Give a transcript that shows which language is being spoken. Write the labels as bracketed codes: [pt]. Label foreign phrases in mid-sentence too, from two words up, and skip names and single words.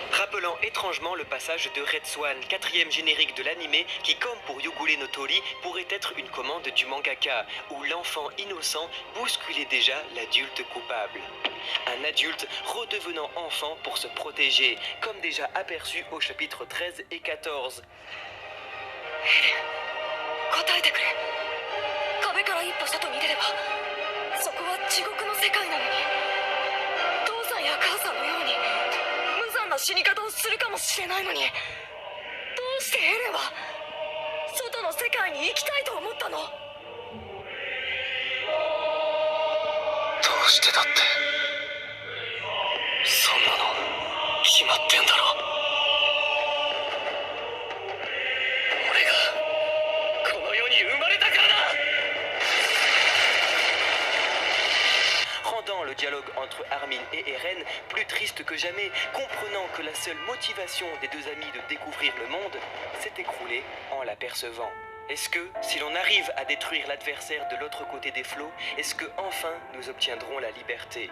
[fr] Rappelant étrangement le passage de Red Swan, quatrième générique de l'anime qui, comme pour Yugure no Tori, pourrait être une commande du mangaka, où l'enfant innocent bousculait déjà l'adulte coupable. Un adulte redevenant enfant pour se protéger, comme déjà aperçu au chapitre 13 et 14. [ja] 答えてくれ。壁から一歩外に出ればそこは地獄の世界なのに、父さんや母さんのように無残な死に方をするかもしれないのに、どうしてエレンは外の世界に行きたいと思ったの？どうしてだって。そんなの決まってんだろ。俺がこの世に生まれたからだ。 [fr] Rendant le dialogue entre Armin et Eren plus triste que jamais, comprenant que la seule motivation des deux amis de découvrir le monde s'est écroulée en l'apercevant. Est-ce que, si l'on arrive à détruire l'adversaire de l'autre côté des flots, est-ce que enfin nous obtiendrons la liberté?